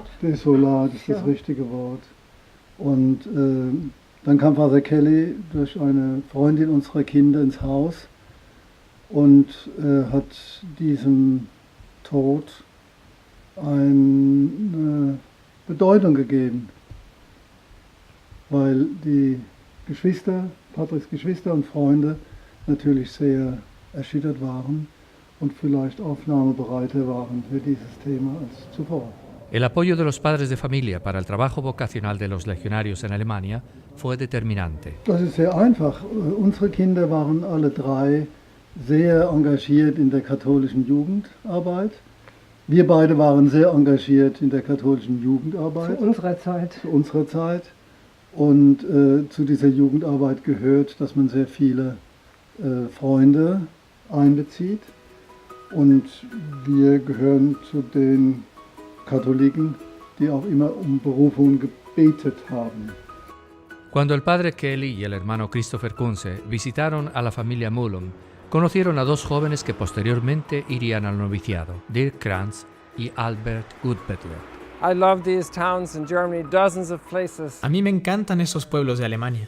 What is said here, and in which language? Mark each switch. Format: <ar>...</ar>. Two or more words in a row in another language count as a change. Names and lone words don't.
<de>Desolat ist das richtige Wort. Und dann kam Father Kelly durch eine Freundin unserer Kinder ins Haus und hat diesem Tod eine Bedeutung gegeben, weil die Geschwister, Patricks Geschwister und Freunde natürlich sehr erschüttert waren und vielleicht aufnahmebereiter waren für dieses Thema als zuvor.</de> <es>El apoyo de los padres de familia para el trabajo vocacional de los legionarios en Alemania fue determinante.</es> <de>Das ist sehr einfach. Unsere Kinder waren alle 3 sehr engagiert in der katholischen Jugendarbeit. Wir beide waren sehr engagiert in der katholischen Jugendarbeit. Zu unserer Zeit. Zu unserer Zeit. Und zu dieser Jugendarbeit gehört, dass man sehr viele Freunde einbezieht. Und wir gehören zu den Katholiken, die auch immer Berufung gebetet haben.</de> <es>Cuando el padre Kelly y el hermano Christopher Kunze visitaron a la familia Mullen, conocieron a 2 jóvenes que posteriormente irían al noviciado, Dirk Kranz y Albert Gutbettler. A mí me encantan esos pueblos de Alemania.</es>